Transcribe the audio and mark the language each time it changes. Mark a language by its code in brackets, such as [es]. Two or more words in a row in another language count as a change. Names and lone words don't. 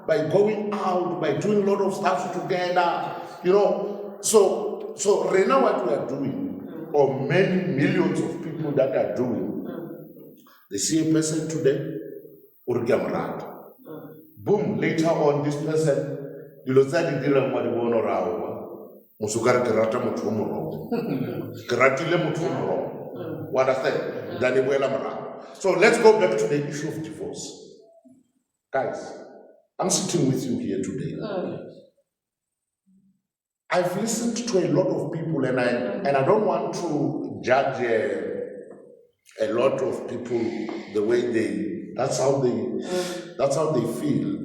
[en] By going out, by doing a lot of stuff together, So right now what we are doing, or many millions of people that are doing, they see a person today, boom, later on this person, you know, that you didn't want to go around. Musukara kerata mutumuro, keratile mutumuro. What I said, Daniela Mara. So let's go back to the issue of divorce. Guys, I'm sitting with you here today. I've listened to a lot of people, and I don't want to judge a lot of people the way that's how they feel.